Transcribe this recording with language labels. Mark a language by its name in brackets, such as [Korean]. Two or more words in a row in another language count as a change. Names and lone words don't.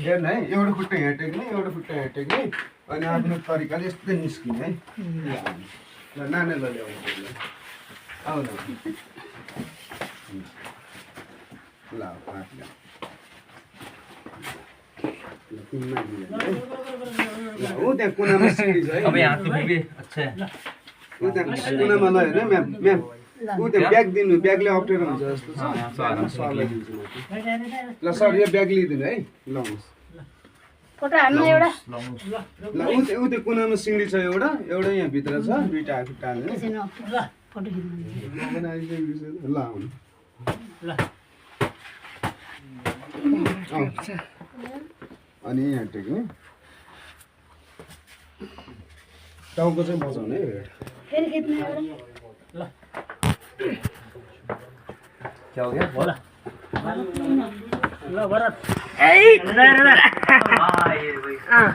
[Nepali] हेर्नु है एउटा खुट्टा यहाँ टेक्ने एउटा खुट्टा यहाँ टेक्ने अनि आफ्नो तरिकाले यस्तै निस्किने है ल नानीलाई ल्याउनु आउनु ल ऊ त्यहाँ कुनामा सिँढी छ है [Hindi] अब यहाँ तो भी अच्छा है [Nepali] ऊ त्यहाँ कुनामा ल हेर्नु म्याम म्याम ऊ त्यहाँ ब्याग दिनु ब्यागले अप्ठ्यारो हुन्छ जस्तो छ सरलाई दिन्छु म ल सर यो ब्याग लिइदिनु है लाउनुहोस् फोटो हाल्नु एउटा ल ऊ त्यो कुनामा सिँढी छ एउटा एउटा यहाँ भित्र छ दुईवटा आफू टाल्ने त्यसैन फोटो खिच्नु ल आउनु अनि यहाँ टेक्ने टाउको चाहिँ बजाउने है फेरि खिच्नु एउटा [Hindi] क्या हो गया बोला [Nepali] ल भरत ए [Hindi] हाँ ये वही